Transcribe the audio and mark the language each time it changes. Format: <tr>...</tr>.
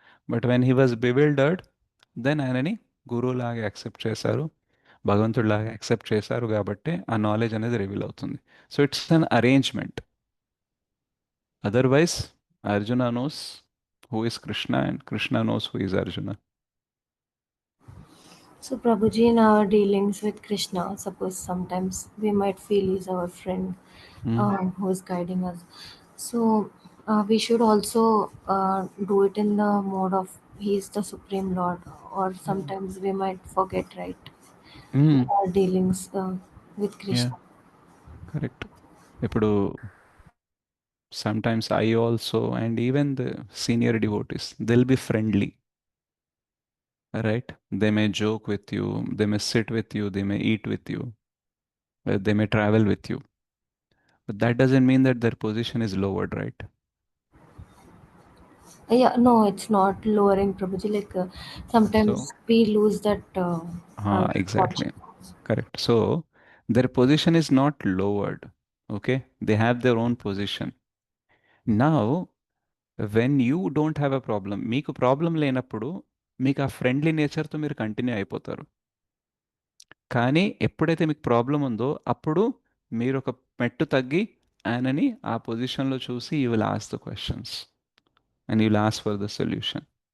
<en>but when he was bewildered,</en> <te>then ఆయనని గురువులాగా accept చేశారు, భగవంతుడిలాగా accept చేశారు. కాబట్టి ఆ నాలెడ్జ్ అనేది రివీల్ అవుతుంది.</te> <en>So it's an arrangement. Otherwise Arjuna knows who is Krishna and Krishna knows who is Arjuna. So Prabhuji, in our dealings with Krishna, suppose sometimes we might feel he's our friend who is guiding us. So we should also do it in the mode of he is the Supreme Lord, or sometimes we might forget, right? In our dealings with yeah, Krishna. Correct. ఇప్పుడు sometimes I also, and even the senior devotees, they'll be friendly, right? They may joke with you, they may sit with you, they may eat with you, they may travel with you. But that doesn't mean that their position is lowered, right? Yeah, no, it's not lowering, Prabhuji. Like sometimes So, we lose that exactly. fortune. Correct. So, their position is not lowered, okay? They have their own position. Now, when you don't have a problem,</en> <te>మీకు problem లేనప్పుడు మీకు ఆ friendly నేచర్తో మీరు continue అయిపోతారు. కానీ ఎప్పుడైతే మీకు problem ఉందో అప్పుడు మీరు ఒక మెట్టు తగ్గి ఆయనని ఆ పొజిషన్లో చూసి</te> <en>You will ask the questions and you will ask for the solution.</en>